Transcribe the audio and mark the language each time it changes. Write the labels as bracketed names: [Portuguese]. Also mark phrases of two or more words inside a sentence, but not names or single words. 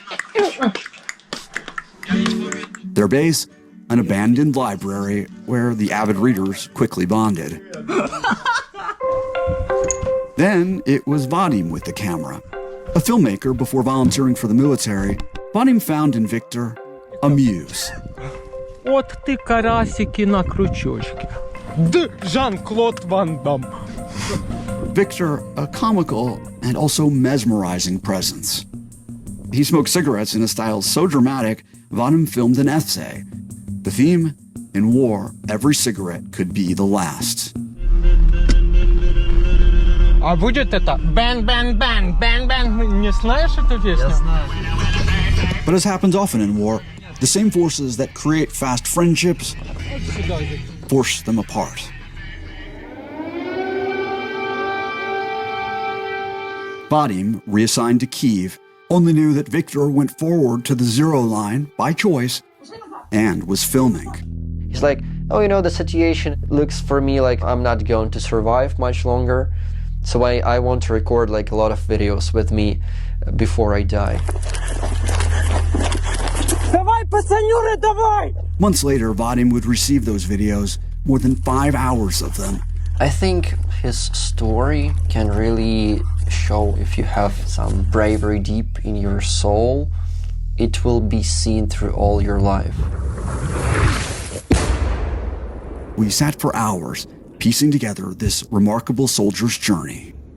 [English] Their base, an abandoned library where the avid readers quickly bonded. Then it was Vadim with the camera. A filmmaker before volunteering for the military, Vadim found in Victor a muse. [Russian] Вот ты карасики на крючочке. Да, Жан-Клод Ван Дам. [English] Victor, a comical and also mesmerizing presence. He smoked cigarettes in a style so dramatic, Vadim filmed an essay. The theme, in war, every cigarette could be the last. [Russian] А будет это бэн бэн бэн бэн бэн? Не знаешь эту песню? Я знаю. [English] But as happens often in war, the same forces that create fast friendships force them apart. Vadim, reassigned to Kyiv, only knew that Victor went forward to the zero line by choice and was filming. He's like, oh, you know, the situation looks for me like I'm not going to survive much longer. So I want to record like a lot of videos with me before I die. [Russian] Давай, пацанюры, давай! [English] Months later, Vadim would receive those videos, more than 5 hours of them. I think his story can really show if you have some bravery deep in your soul, it will be seen through all your life. We sat for hours, piecing together this remarkable soldier's journey.